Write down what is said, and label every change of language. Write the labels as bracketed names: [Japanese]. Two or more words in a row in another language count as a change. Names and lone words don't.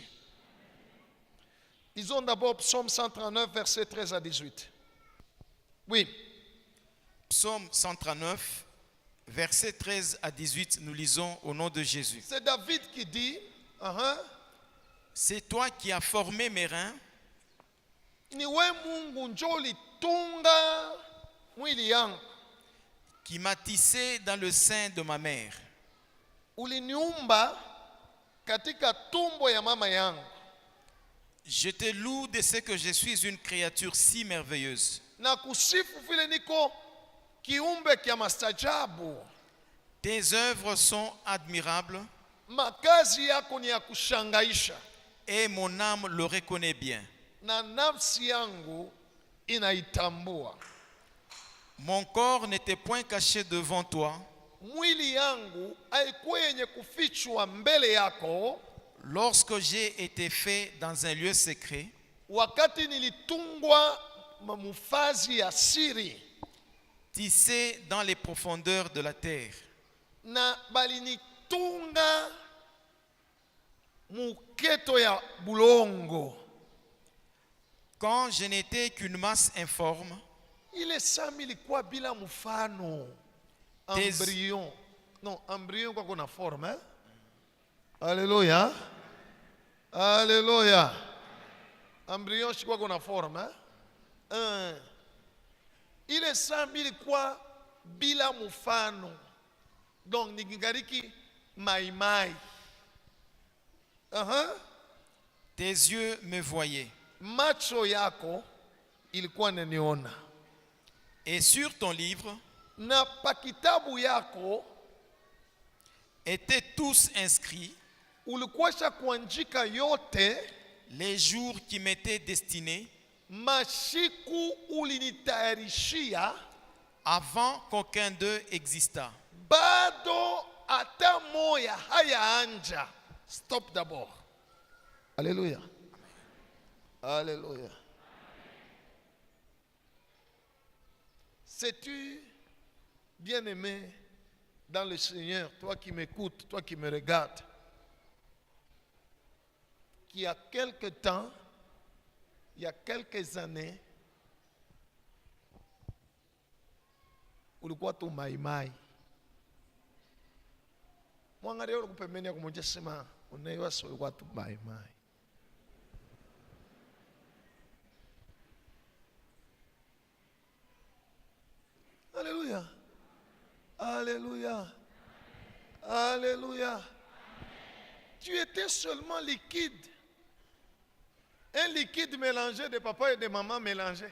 [French] Lisons d'abord Psaume 139, versets 13 à 18. Oui. Psaume 139, versets 13 à 18, nous lisons au nom de Jésus. C'est David qui dit, C'est toi qui as formé mes reins, [Swahili] niwe Mungu njo ulitunga mwili yangu. [French] qui m'as tissé dans le sein de ma mère. [Swahili] Uliniumba katika tumbo ya mama yangu. [French] Je te loue de ce que je suis une créature si merveilleuse. [Swahili] Na kusifu vile niko kiumbe kia mastajabu. [French] Tes œuvres sont admirables [Swahili] Makazi yako ni ya kushangaisha. [French] et mon âme le reconnaît bien. [Swahili] Na nafsi yangu inaitambua. [French] Mon corps n'était point caché devant toi [Swahili] Mwili yangu haikuwa yenye kufichwa mbele yako [French] lorsque j'ai été fait dans un lieu secret, [Swahili] wakati nilitungwa mamufazi ya siri, [French] tissé dans les profondeurs de la terre. [Swahili] na balinitunga muketo ya bulongo. [French] Quand je n'étais qu'une masse informe, [Swahili] Ile sami ilikuwa bila mfano. [French] Tes- Embryon. Non, embryon [Swahili] kwa kuna [French] forme. Alléluia. Alléluia. Embryon [Swahili] shikwa kuna [French] forme. [Swahili] Ile sami ilikuwa bila mfano. Donc nikingariki maimai. [French] tes yeux me voyaient. [Swahili] Macho yako ilikuwa naniona. [French] Et sur ton livre [Swahili] Na pakitabu yako [French] étaient tous inscrits [Swahili] ulikuwa kuandika yote [French] les jours qui m'étaient destinés [Swahili] mashiku ulinitayarishia [French] avant qu'aucun d'eux existât. [Swahili] bado hata moya hayaanja. [French] Stop d'abord. Alléluia. Alléluia. Sais-tu, bien-aimé dans le Seigneur, toi qui m'écoutes, toi qui me regardes, qu'il y a quelque temps, il y a quelques années, [Swahili] ulikuwa tu maimai. Mwangalie yule pembeni yako mmoja, sema unaiwa sio ulikuwa tu maimai. [French] Alléluia. Alléluia. Alléluia. Tu étais seulement liquide. Un liquide mélangé de papa et de maman mélangé.